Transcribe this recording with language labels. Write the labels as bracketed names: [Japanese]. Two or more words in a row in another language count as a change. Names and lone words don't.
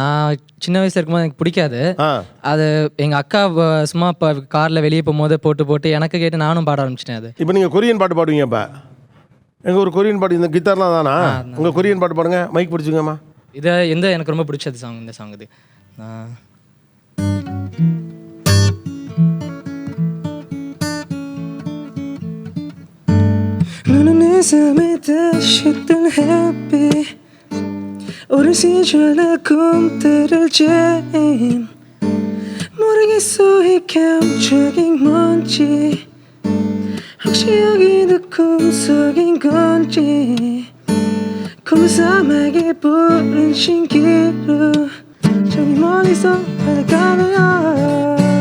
[Tamil] நான் சின்ன வயசுல இருக்கும்போது எனக்கு பிடிக்காது. ஆ அது எங்க அக்கா சும்மா இப்போ காரில் வெளியே போகும்போது போட்டு எனக்கு கேட்டு நானும் பாட ஆரம்பிச்சிட்டேன் அது. இப்போ நீங்கள் கொரியன் பாட்டு பாடுவீங்க. இப்போ எங்கள் ஒரு கொரியன் பாட்டு இந்த கிட்டார்லாம் தானா? உங்கள் கொரியன் பாட்டு பாடுங்க. மைக் பிடிச்சிங்கம்மா. இதை எனக்கு ரொம்ப பிடிச்சது சாங் இந்த சாங் இது. [Korean] 너는 내 삶에 다시 뜬 햇빛 오랜 시절의 꿈들을 잼 모르겠어 이 감정이 뭔지 혹시 여기도 꿈속인 건지 검은 사막에 부른 신기루 저기 멀리서 바다가며